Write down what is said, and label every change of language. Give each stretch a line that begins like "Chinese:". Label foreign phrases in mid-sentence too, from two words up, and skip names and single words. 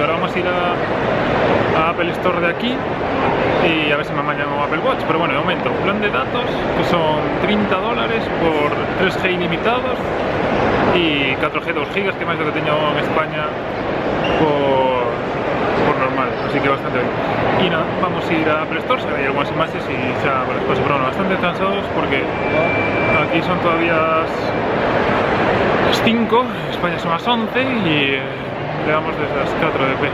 Spanish: Ahora vamos a ir a Apple Store de aquí
Galician: e a ver se me amañan o Apple Watch.
Spanish: Pero bueno, de momento, plan de datos que son $30 por 3G ilimitados
Galician: e 4G 2 GB, que máis do que teño en España por normal,
Spanish: así que bastante bien. Y nada, vamos a ir a Apple Store, hay algunas imágenes y ya, bueno, después, pero bueno, bastante cansados porque aquí son todavía las 5, España son las 11 y llegamos desde las 4 de P.